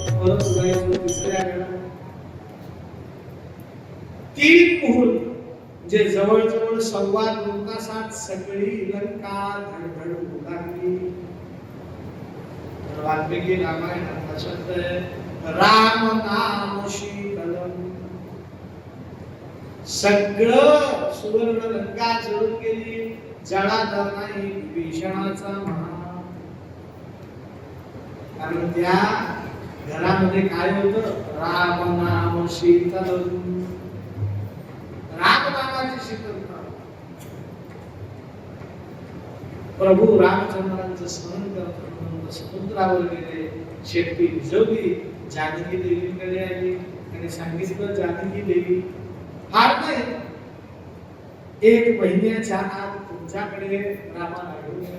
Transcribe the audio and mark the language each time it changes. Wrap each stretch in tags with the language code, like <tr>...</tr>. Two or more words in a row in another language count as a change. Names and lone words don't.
<mr>भर उडायचं तिसऱ्या गडात. 3 मुहूर्त जे जवळजवळ 2.25 तासात सगळी लंका धडधड उडाली. वाल्मिकी रामायणाचा शब्द आहे</mr> <sa>राम नाम शीतलम.</sa> <mr>सगळं सुवर्ण लंका जळून गेली. जळाला नाही भीषणाचा महा. कारण त्या घरामध्ये काय होतं?</mr> <sa>राम नाम शीतलम.</sa> <mr>राम नामाची शीतलता. प्रभू रामचंद्रांचं स्मरण करत समुद्रावर गेले. शेपटी भिजवली. जानकी देवीकडे आली आणि सांगितलं जानकी देवी फार नाही 1 महिन्याच्या आत तुमच्याकडे रामाला घेऊन येईल.</mr>